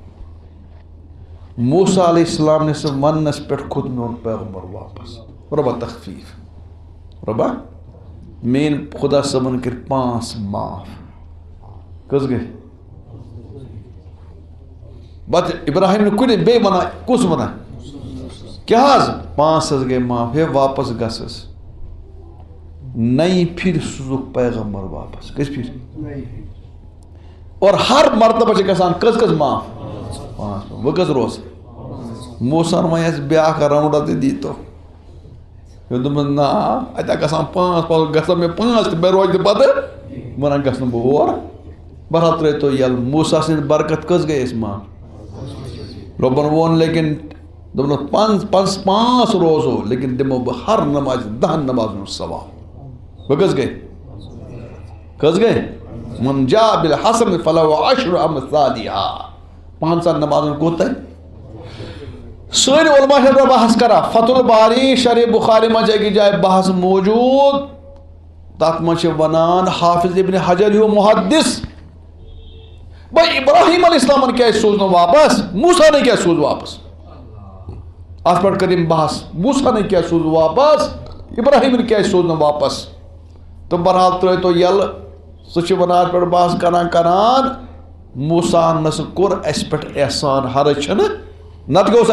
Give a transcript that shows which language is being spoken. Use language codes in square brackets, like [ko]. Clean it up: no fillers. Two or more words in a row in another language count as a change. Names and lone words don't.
[ks] موسیٰ [ar] علیہ السلام [ks] نِس وننس پٮ۪ٹھ کھوٚت میون پیغمبر واپس رۄبا تخفیٖف رۄبا میٛٲنۍ خدا صٲبن کٔرۍ 5 معاف کٔژ گٔے پتہٕ ابراہیم نہٕ کُنہِ بیٚیہِ ونان کُس ونان کیٛاہ حظ 5 حظ گٔے معاف ہے واپس گژھس نئی پھر سوزُکھ پیغمبر واپس کٔژِ پھرِ اور ہر مرتبہ چھِ گژھان کٔژ معاف 5 وۄنۍ کٔژ روز موسیٰ وۄنۍ اَسہِ بیٛاکھ راوُنڈا تہِ دیٖتو دوٚپُن نا اَتہِ گژھان 5 گژھان مےٚ 5 تہِ مےٚ روزِ نہٕ پتہٕ ونان گژھٕ نہٕ بہٕ اور بہرحال ترٛٲیتو یَلہٕ موسیٰ سٕنٛدِ برکت کٔژ گٔے اَسہِ معاف رۄبن ووٚن لیکن دوٚپُن 5 روزو لیکن دِمو بہٕ ہر نمازِ 10 نمازن ہُنٛد ثواب وۄنۍ کٔژ گٔے [ar] من جاء بالحسن فلہُ عشر امثالہا [ks] 5 نمازن کوٗتاہ سٲنۍ علما چھِ بحث کران فتح الباری شرح بخاری منٛز چھِ أکِس جایہِ بحث موٗجوٗد تتھ منٛز چھِ ونان حافظ ابن حجر ہیوٗ محدث بھائی ابراہیم [ar] علیہ السلامن [ks] کیٛازِ سوٗز نہٕ واپس موسیٰ نے کیٛازِ سوٗز واپس اتھ پٮ۪ٹھ کٔر أمۍ بحث موسیٰ نے کیٛازِ سوٗز واپس ابراہیمن کیٛازِ سوٗز نہٕ واپس تہٕ بہرحال ترٛٲیتو یَلہٕ سُہ چھُ ونان اتھ پٮ۪ٹھ بحث کران موسیٰ نسا کوٚر اسہِ پٮ۪ٹھ احسان حرج چھنہٕ نتہٕ اوس